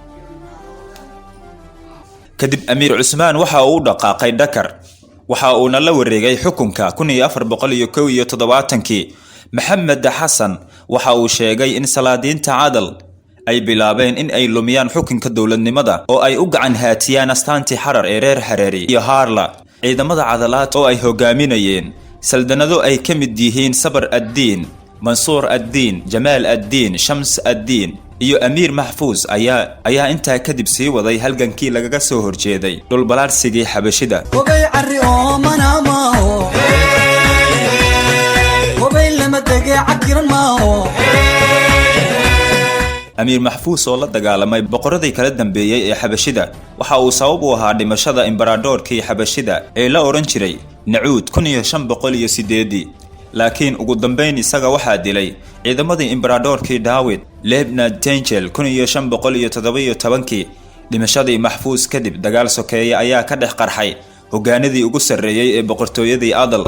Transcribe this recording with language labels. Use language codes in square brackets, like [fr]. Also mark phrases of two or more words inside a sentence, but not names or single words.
[so] kadib amiir Cusmaan waxa uu dhaqaaqay Dakar waxa uu la wareegay xukunka 1471 Maxamed Xasan waxa uu sheegay in salaadiinta cadal ay bilaabeen in ay lumiyaan xukunka dawladnimada oo ay u gacan haatiyaan astaantii xarar ee reer Hareeri iyo Harla ciidamada cadalaad oo ay hogaaminayeen saldanado ay ka mid yihiin Sabar ad-Din Mansuur ad-Din Jamaal ad-Din Shams ad-Din iyo Amiir Mahfuuz ayaa intaa kadib sii waday halgankii lagaga soo horjeeday dhul balaarsigii xabashida hubay carri oo manamaaho hubay lama degay cakiran maaho Amiir Mahfuuz oo la dagaalamay boqoradii kala dambeeyay ee xabashida waxa uu sabab u ahaa dhimashada imbaradorkii xabashida ee la oran jiray Nacuud 1508 laakiin ugu dambeyn isaga waxaa dilay ciidamadii imbaradorkii Daawid Lebnad Tengel 1517 dhimashadii Mahfuuz kadib dagaal sokeeye ayaa ka dhex qarxay hogaanadii ugu sarreeyay ee boqortooyadii Adal.